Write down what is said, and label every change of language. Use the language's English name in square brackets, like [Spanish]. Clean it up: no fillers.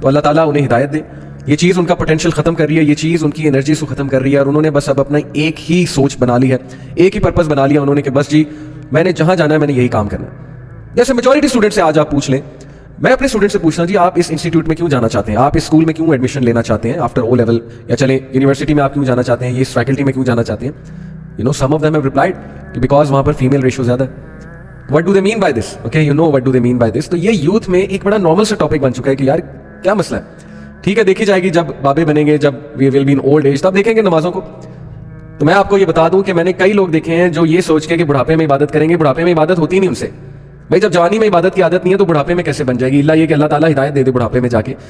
[Urdu] تو اللہ تعالیٰ انہیں ہدایت دے. یہ چیز ان کا پوٹینشیل ختم کر رہی ہے, یہ چیز ان کی انرجی کو ختم کر رہی ہے, اور انہوں نے بس اب اپنا ایک ہی سوچ بنا لی ہے, ایک ہی پرپز بنا لیا انہوں نے کہ بس جی میں نے جہاں جانا ہے میں نے یہی کام کرنا ہے. جیسے میجورٹی اسٹوڈنٹ سے آج آپ پوچھ لیں, میں اپنے اسٹوڈنٹ سے پوچھنا جی آپ اس انسٹیٹیوٹ میں کیوں جانا چاہتے ہیں, آپ اس اسکول میں کیوں ایڈمیشن لینا چاہتے ہیں آفٹر او لیول, یا چلیں یونیورسٹی میں آپ کیوں جانا چاہتے ہیں, یہ اس فیکلٹی میں کیوں جانا چاہتے ہیں. [English] Some of them have replied [Urdu] کہ بیکاز وہاں پر فیمیل ریشو زیادہ ہے. [English] What do they mean by this? Okay, what do they mean by this? [Urdu] تو یہ یوتھ میں ایک بڑا نارمل سا ٹاپک بن چکا ہے کہ یار کیا مسئلہ ہے, ٹھیک ہے دیکھی جائے گی جب بابے بنیں گے, جب [English] we will be in old age [Urdu] تب دیکھیں گے نمازوں کو. تو میں آپ کو یہ بتا دوں کہ میں نے کئی لوگ دیکھے ہیں جو یہ سوچ کے کہ بڑھاپے میں عبادت کریں گے, بڑھاپے میں عبادت ہوتی نہیں ان سے. بھائی جب جوانی میں عبادت کی عادت نہیں ہے تو بڑھاپے میں کیسے بن جائے گی, اللہ یہ کہ اللہ تعالیٰ ہدایت دے دے بڑھاپے میں جا کے.